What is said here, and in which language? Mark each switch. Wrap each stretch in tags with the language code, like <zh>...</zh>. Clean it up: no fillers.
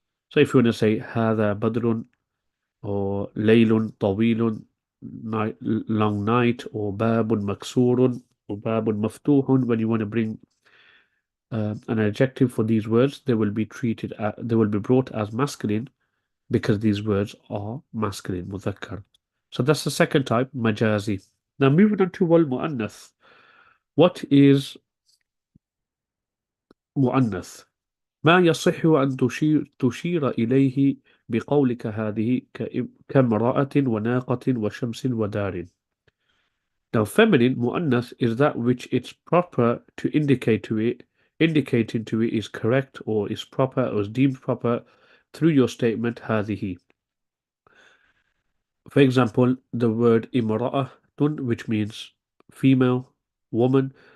<en>So if you want to say</en> <ar>هذا بدر</ar> <en>or</en> <ar>ليل طويل,</ar> <en>night, long night, or</en> <ar>باب مكسور</ar> <en>or</en> <ar>باب مفتوح,</ar> <en>when you want to bring an adjective for these words, they will be brought as masculine because these words are masculine, مذكر. So that's the second type, majazi. Now moving on to wal muannath. What is muannath?</en> <ar>ما يصح أن تشير إليه بقولك هذه كامرأة وناقة وشمس ودار.</ar> <en>Now, feminine muannath is that which it's proper to indicating to it is correct or is proper or is deemed proper through your statement هذه. For example, the word imra'atun, which means female, woman.</en>